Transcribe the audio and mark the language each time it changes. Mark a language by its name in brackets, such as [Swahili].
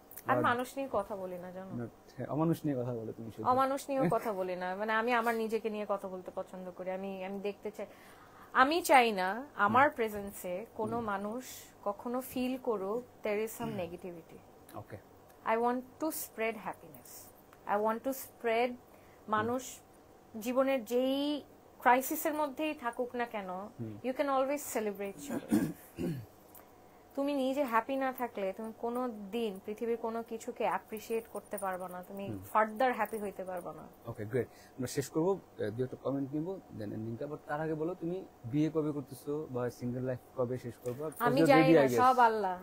[Bangla] আর মানুষ নিয়ে কথা বলি না জানো, অমানুষ নিয়ে কথা বলে তুমি, শুধু অমানুষ নিয়েও কথা বলি না। মানে আমি আমার নিজেকে নিয়ে কথা বলতে পছন্দ করি। আমি দেখতে চাই, আমি চাই না আমার প্রেজেন্সে কোনো মানুষ কখনো ফিল করুক [English] there is some negativity. Okay I want to spread happiness. I want to spread [Bangla] মানুষ জীবনের যেই ক্রাইসিসের মধ্যেই থাকুক না কেন, [English] you can always celebrate your life. [Bangla] তুমি নিজে হ্যাপি না থাকলে তুমি কোনো দিন পৃথিবীর কোনো কিছুকে অ্যাপ্রিশিয়েট করতে পারবে না, তুমি ফার্দার হ্যাপি হইতে পারবে না। ওকে গ্রেট, আমরা শেষ করব, দুই একটা কমেন্ট নিব দেন এন্ডিংটা। বাট তার আগে বলো তুমি বিয়ে কবে করতেছো বা সিঙ্গেল লাইফ কবে শেষ করবে? আমি জানি না, সব আল্লাহ।